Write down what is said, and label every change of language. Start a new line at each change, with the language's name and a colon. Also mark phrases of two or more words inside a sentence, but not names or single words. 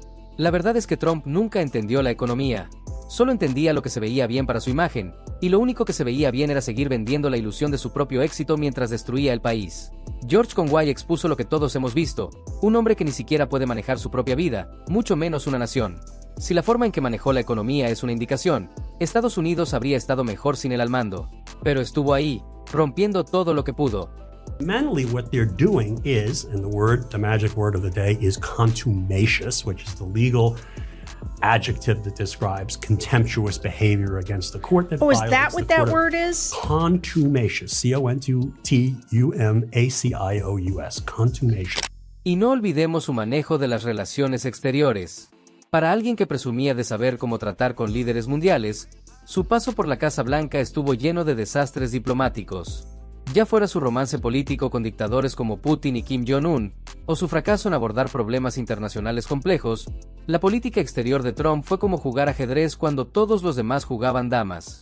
Spanish: La verdad es que Trump nunca entendió la economía. Solo entendía lo que se veía bien para su imagen, y lo único que se veía bien era seguir vendiendo la ilusión de su propio éxito mientras destruía el país. George Conway expuso lo que todos hemos visto, un hombre que ni siquiera puede manejar su propia vida, mucho menos una nación. Si la forma en que manejó la economía es una indicación, Estados Unidos habría estado mejor sin él al mando. Pero estuvo ahí, rompiendo todo lo que pudo.
English: Fundamentally, what they're doing is, and the magic word of the day is contumacious, which is the legal adjective that describes contemptuous behavior against the court that is violates that what the that court of- word is? Contumacious, C-O-N-T-U-M-A-C-I-O-U-S, contumacious.
Spanish: Y no olvidemos su manejo de las relaciones exteriores. Para alguien que presumía de saber cómo tratar con líderes mundiales, su paso por la Casa Blanca estuvo lleno de desastres diplomáticos. Ya fuera su romance político con dictadores como Putin y Kim Jong-un, o su fracaso en abordar problemas internacionales complejos, la política exterior de Trump fue como jugar ajedrez cuando todos los demás jugaban damas.